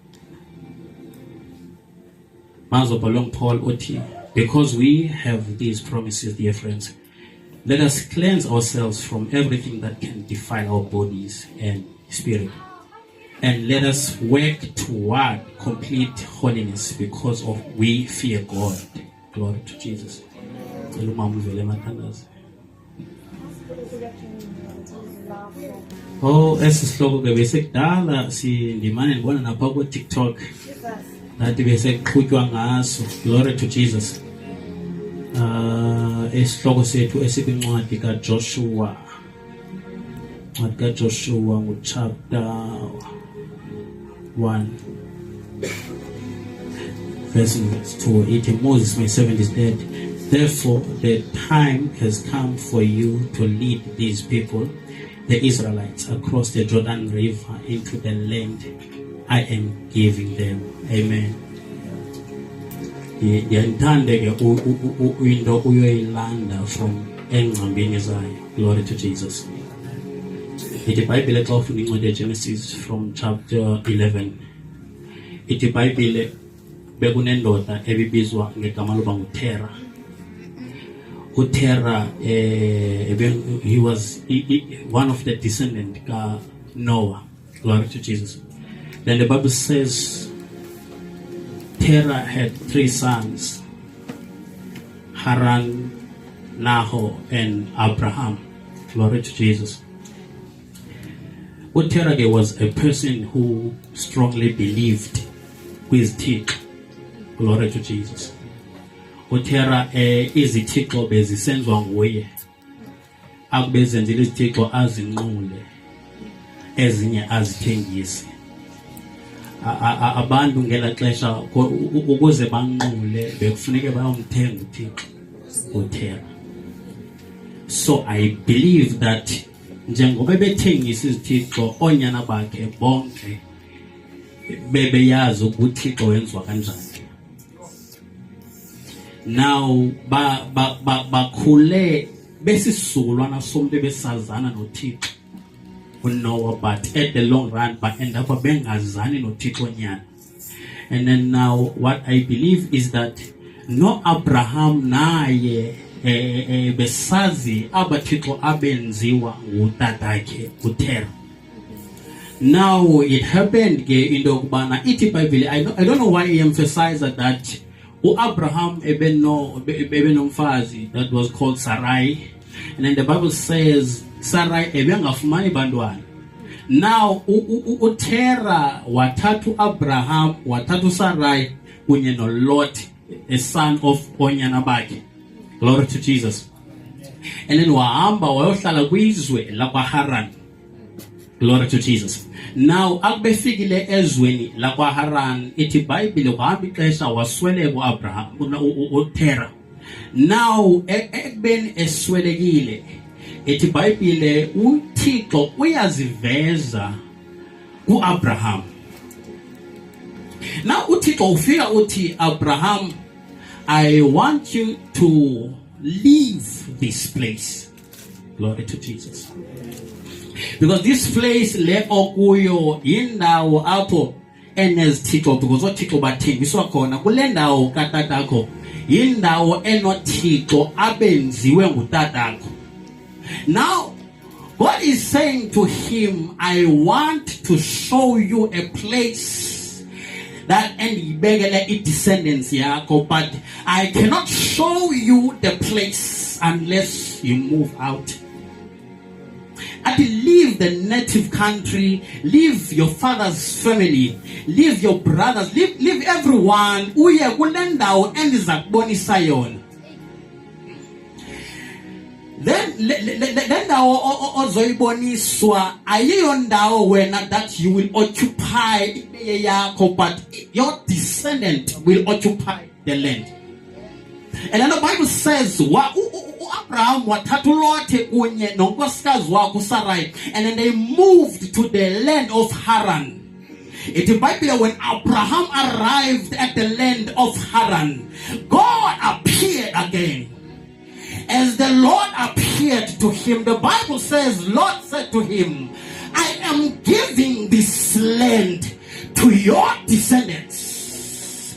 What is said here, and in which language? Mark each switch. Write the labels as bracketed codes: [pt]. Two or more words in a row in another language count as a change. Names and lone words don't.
[en] Paul Oti, because we have these promises, dear friends, let us cleanse ourselves from everything that can defile our bodies and spirit. And let us work toward complete holiness because of we fear God. Glory to Jesus. [xh] Oh, esisihloko ke besekudala sindimane ndibona napha ku TikTok. Nathi besekuqhutywa ngaso. [en] Glory to Jesus. [xh] Isihloko sethu esikwincwadi kaJoshua. Ncwadi kaJoshua [en] chapter 1 verse 2. It Moses my servant is dead. Therefore the time has come for you to lead these people, the Israelites, across the Jordan River into the land I am giving them. Amen. [xh] Yandande ke into uyoyilanda from engcambini zayo. [en] Glory to Jesus. [xh] Ithi iBhayibhile xa ufunda incwadi yeGenesis [en] from chapter 11. [xh] Ithi iBhayibhile bekunendoda ebibizwa ngegama loba nguTera. [en] UTera he was one of the descendant ka Noah. Glory to Jesus. Then the Bible says Terah had 3 sons, Haran, Nahor, and Abraham. Glory to Jesus. Terah was a person who strongly believed with teeth. Glory to Jesus. [xh] Terah izithixo bezisenziwa nguye. Akubezenzile izithixo azinqule, ezinye azithengise. Abantu ngela xesha ukuze banqule bekufuneka bayomthenga uThixo uTerah. [en] So I believe that [xh] njengoba bethengisa izithixo onyana bakhe bonke bebeyazi ukuthi uThixo wenziwa kanjani. Now bakhule besisizukulwana somuntu besazana noThixo uNoah, [en] but at the long run end up [xh] bengazani noThixo nyana. [en] And then now what I believe is that [xh] no Abraham naye besazi abathixo abenziwa ngutatakhe uTerah. [en] Now it happened [xh] ke into yokubana ithi iBhayibhile, [en] I don't know why he emphasized that Abraham ebenomfazi that was called Sarai, and then the Bible says Sarai [xh] ebengafumani bantwana. Now uTerah wathathu Abraham wathathu Sarai kunye noLot, [en] a son of [xh] onyana bakhe. [en] Glory to Jesus. And then [xh] wahamba wayohlala kwizwe lakwaHaran. [en] Glory to Jesus. [xh] Now akubefikile ezweni lakwaHaran, ithi iBhayibhile kuhamba ixesha wasweleka uAbraham uTerah. Now ekubeni eswelekile, ithi iBhayibhile uThixo uyaziveza kuAbraham. Now uThixo ufika uthi Abraham, [en] I want you to leave this place. Glory to Jesus. Because this place [xh] le okuyo yindawo apho enezithixo, because othixo bathengiswa khona kule ndawo katatakho yindawo enothixo abenziwe ngutatakho. [en] Now God is saying to him, I want to show you a place that [xh] endibekele i-descendants yakho, [en] but I cannot show you the place unless you move out. At least leave the native country, leave your father's family, leave your brothers, leave everyone. [xh] Uye kule ndawo endiza kubonisa yona. [en] Then [xh] le ndawo ozoyiboniswa ayiyo ndawo wena [en] that you will occupy yakho, but your descendant will occupy the land. And then the Bible says Abraham [xh] wathatha uLote kunye nonkosikazi wakhe uSarai, [en] and then they moved to the land of Haran. The Bible, when Abraham arrived at the land of Haran, God appeared again. As the Lord appeared to him, the Bible says, Lord said to him, I am giving this land to your descendants.